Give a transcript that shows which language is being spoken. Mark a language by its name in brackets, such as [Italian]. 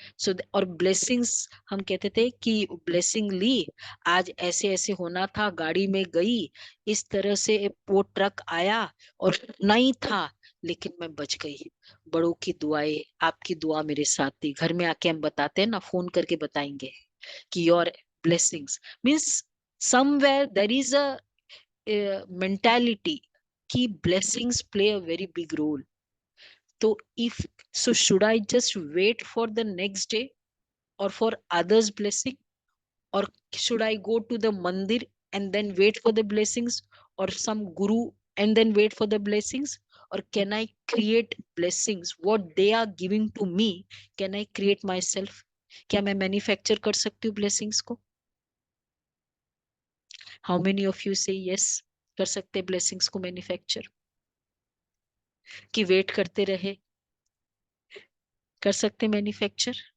[Hindi] सो और ब्लेसिंग्स हम कहते थे कि ब्लेसिंग ली, आज ऐसे ऐसे होना था, गाड़ी में गई, इस तरह से वो ट्रक आया और नहीं था, लेकिन मैं बच गई। बड़ों की दुआएं, आपकी दुआ मेरे साथ थी। घर में आके हम बताते हैं ना, फोन करके बताएंगे कि [English] Your blessings means somewhere there is a mentality कि blessings play a very big role. So if so, should I just wait for the next day or for others' blessing, or should I go to the mandir and then wait for the blessings, or some guru and then wait for the blessings, or can I create blessings what they are giving to me? Can I create myself? [Hindi] क्या मैं manufacture कर सकती हूँ blessings को? [English] How many of you say yes? [Hindi] कर सकते blessings को manufacture? कि वेट करते रहे, कर सकते मैन्युफैक्चर?